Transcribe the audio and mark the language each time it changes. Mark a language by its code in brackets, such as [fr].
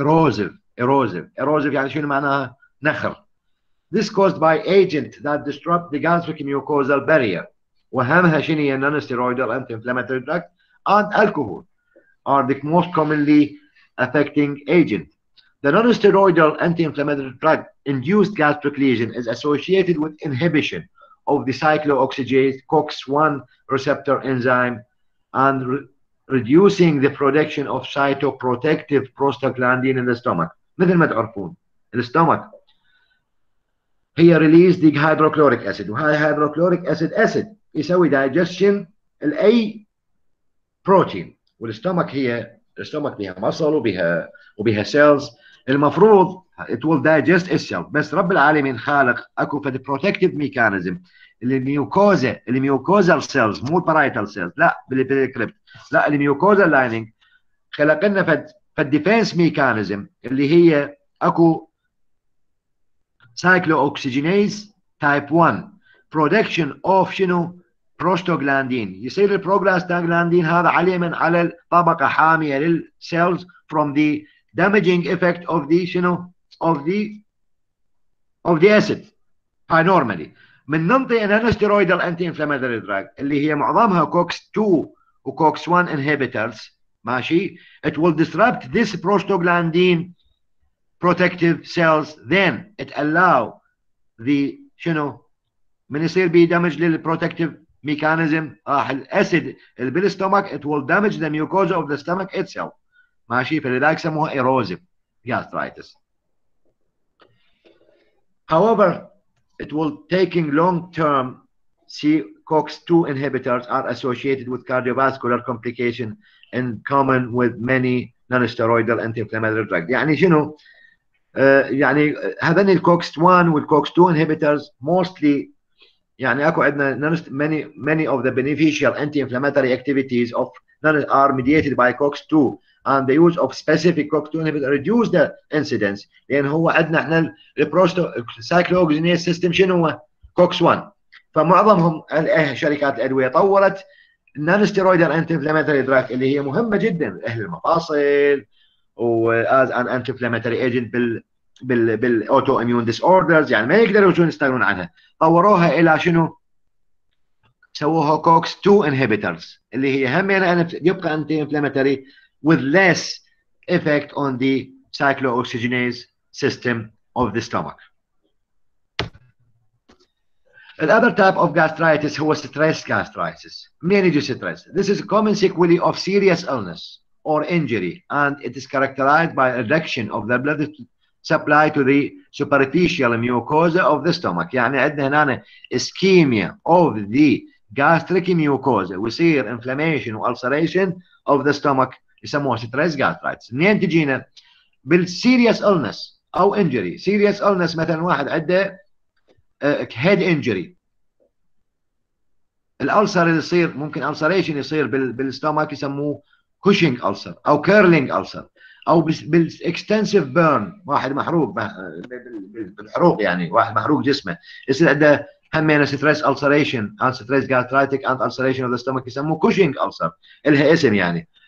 [ar] Erosive يعني شنو معناها؟ نخر. [en] This caused by agent that disrupt the gastric mucosal barrier. [ar] وأهمها شنو هي [en] non-steroidal anti-inflammatory drug and alcohol are the most commonly affecting agent. The non-steroidal anti-inflammatory drug induced gastric lesion is associated with inhibition of the cyclooxygenase COX-1 receptor enzyme and reducing the production of cytoprotective prostaglandin in the stomach. [ar] مثل ما تعرفون الستومك هي [en] release the hydrochloric acid، [ar] وهاي hydrochloric acid يسوي digestion لاي بروتين، والستومك الستومك بها مصل وبها cells، المفروض [en] it will digest itself، [ar] بس رب العالمين خالق اكو فد protective mechanism الميوكوزال cells مو parietal cells، لا بالكريبت، لا الميوكوزال لايننج خلق لنا فد defense mechanism اللي هي اكو cyclooxygenase type 1 production of شنو prostaglandin. يصير البروستاغلاندين هذا عليه من على طبقة حامية للسيلز [en] from the damaging effect of the [ar] شنو [en] of the acid. هاي normally [ar] من ننطي [en] non-steroidal anti-inflammatory drug [ar] اللي هي معظمها [en] COX-2 و COX-1 inhibitors، ماشي، it will disrupt this prostaglandin protective cells, then it allow the شنو من يصير بي damage للprotective mechanism [ar] راح الاسيد اللي بالستومك [en] it will damage the mucosa of the stomach itself، ماشي، [ar] فلذلك سموها [en] erosive gastritis. However, it will taking long-term COX-2 inhibitors are associated with cardiovascular complication in common with many non-steroidal anti-inflammatory drugs. [ar] يعني شنو؟ يعني هذين الكوكس 1 والكوكس 2 [en] inhibitors mostly [ar] يعني اكو عندنا [en] many of the beneficial anti-inflammatory activities of are mediated by COX-2 and the use of specific COX-2 inhibitor reduce the incidence، [ar] لان هو عندنا احنا السايكلوكسيجينيز سيستم شنو هو؟ COX-1، فمعظمهم شركات الادويه طورت النون ستيرويدال انتي انفلاماتوري دراج اللي هي مهمه جدا لاهل المفاصل واز ان انتي انفلاماتوري ايجنت بالاوتو اميون ديس اوردرز، يعني ما يقدروا يستغنون عنها، طوروها الى شنو؟ [en] سووها COX 2 inhibitors [ar] اللي هي همينه يبقى [en] Anti inflammatory with less effect on the cyclooxygenase system of the stomach. Another type of gastritis هو stress gastritis. [ar] منين يجي stress? [en] This is a common sequelae of serious illness or injury and it is characterized by a reduction of the blood supply to the superficial mucosa of the stomach. [ar] يعني عندنا هنا [en] ischemia of the gastric mucosa ويصير inflammation و ulceration of the stomach يسموها stress gastritis. [ar] منين تجينا؟ بالserious illness أو injury. serious illness مثلا واحد عنده [en] head injury، [ar] الألسر اللي يصير ممكن ulceration يصير بالستومك يسموه كوشنج ألسر أو كيرلينج ألسر أو بالاكستنسيف بيرن، واحد محروق بالحروق، يعني واحد محروق جسمه يصير عنده همينه ستريس ألسريشن [en] and stress gastritic and ulceration of the stomach، [ar] يسموه كوشنج ألسر، إلها اسم يعني.